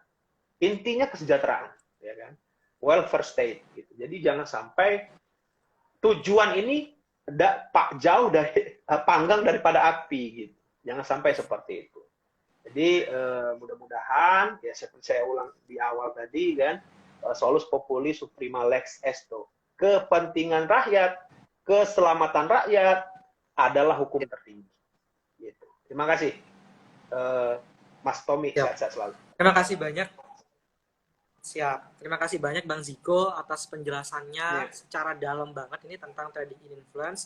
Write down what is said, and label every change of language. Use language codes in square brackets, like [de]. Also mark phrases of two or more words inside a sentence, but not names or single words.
[id] Intinya kesejahteraan, ya kan? [en] Welfare state gitu. [id] Jadi jangan sampai tujuan ini jauh dari panggang daripada api gitu. Jangan sampai seperti itu. Jadi mudah-mudahan ya seperti saya ulang di awal tadi kan, [la] solus populi suprema lex esto. [id] Kepentingan rakyat, keselamatan rakyat adalah hukum tertinggi. Gitu. Terima kasih, Mas Tommy. Sehat-sehat selalu. Terima kasih banyak. Siap. Terima kasih banyak Bang Ziko atas penjelasannya secara dalam banget ini tentang [en] trading influence.